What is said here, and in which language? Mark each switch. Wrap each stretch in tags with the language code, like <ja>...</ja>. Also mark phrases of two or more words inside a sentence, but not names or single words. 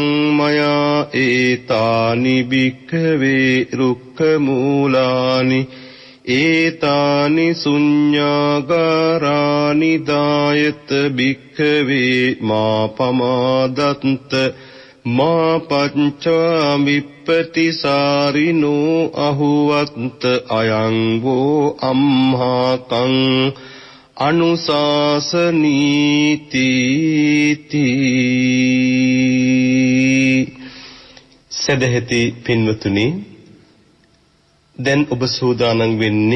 <pi>මයා ඒතානි භික්ඛවේ රුක්ඛ මූලානි ඒතානි ශුඤ්ඤාගාරානි දායත භික්ඛවේ මා පමාදත්ත මා පංචා විප්පතිසාරිනෝ අහුවත්ත අයං වෝ අම්හාකං</pi> <si>අනුශාසනීති සදහෙති පින්වතුනි දැන් ඔබ සූදානම් වෙන්නේ</si>